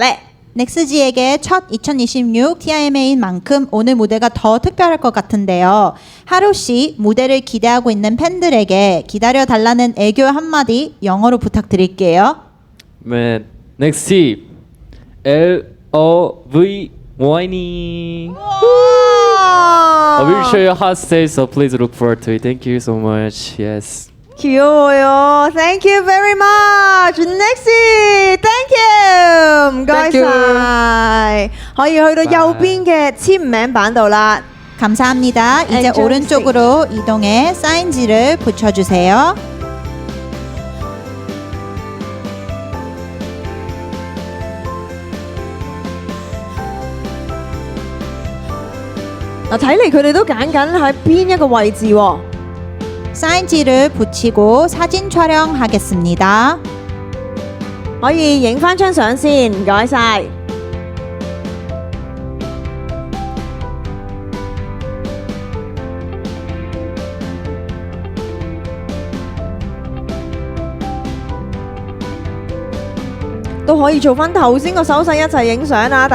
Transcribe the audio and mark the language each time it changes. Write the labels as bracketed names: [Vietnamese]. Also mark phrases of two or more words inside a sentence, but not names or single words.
[Korean] 넥스지에게 첫 2026 TIMA인 만큼 오늘 무대가 더 특별할 것 같은데요. 하루 씨 무대를 기대하고 있는 팬들에게 기다려달라는 애교 한마디 영어로 부탁드릴게요. [English] Man, NEXT LOV whining. I will show you hot stage, so please look forward to it. Thank you so much. Yes. 귀여워요. Thank you very much. Nexy，thank you， [Cantonese] 唔該 [English] Thank you [Cantonese] 晒。可以去到右邊嘅簽名板度啦。 [Korean] 감사합니다. 이제 Enjoy 오른쪽으로 이동해 사인지를 붙여주세요. [Cantonese] 嗱，睇嚟佢哋都揀緊喺邊一個位置喎。 [Korean] 사인지를 붙이고 사진 촬영하겠습니다. [Cantonese] 可以影翻張相先，唔該晒。都可以做翻頭先個手勢一齊影相啊！